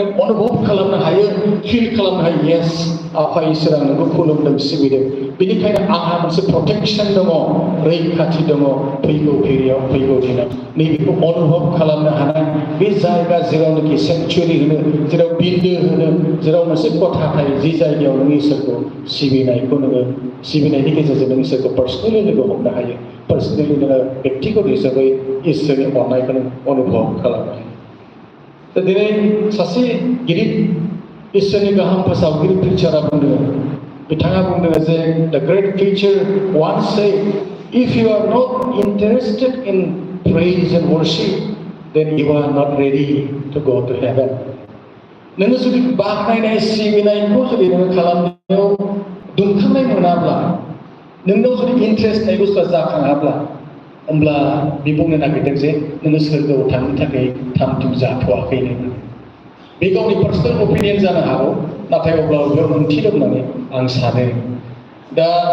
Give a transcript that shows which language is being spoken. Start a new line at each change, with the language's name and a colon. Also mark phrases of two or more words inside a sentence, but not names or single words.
Bodo: अनुभब खालामनो हायो फिल खालामनो हायो येस आफा इसोरा नोंखौ खुलुमदों सिबिदों बेनिखायनो आंहा मोनसे प्रटेक्सन दङ रैखाथि दङ फैगौ फेरियाव फैगौ दिनाव नैबेखौ अनुभब खालामनो हानाय बे जायगा जेरावनोखि सेंचुरि होनो जेराव बिन्दो होनो जेराव मोनसे खथा थायो जि जायगायाव नों इसोरखौ सिबिनायखौ नोङो सिबिनायनि गेजेरजों नों इसोरखौ पार्सनेलि लोगो हमनो हायो पार्सनेलि नोङो बेक्तिगत हिसाबै इसोरनि अननायखौ नों अनुभब खालामनो हायो दा दिनै सासे गिदिर इसोरनि गाहाम फोसावगिरि प्रिचारा बुंदों बिथाङा बुंदों जे
English: the great preacher once said if you are not interested in praise and worship then you are not ready to go to heaven
Bodo: नोङो जुदि बाख्नायनाय सिबिनायखौ जुदि नोङो खालामनायाव दुंखांनाय मोनाब्ला नोंनाव जुदि इन्ट्रेस्ट थानाय बुस्थुआ जाखाङाब्ला होमब्ला बे बुंनो नागिरदों जे नोङो सोरगोआव थांनो थाखाय थाम थिम जाथ'वाखैनो बे गावनि
English: personal opinion
Bodo: जानो हागौ नाथाय अब्लाबो बेयाव ओंथि दं होननानै आं सानो दा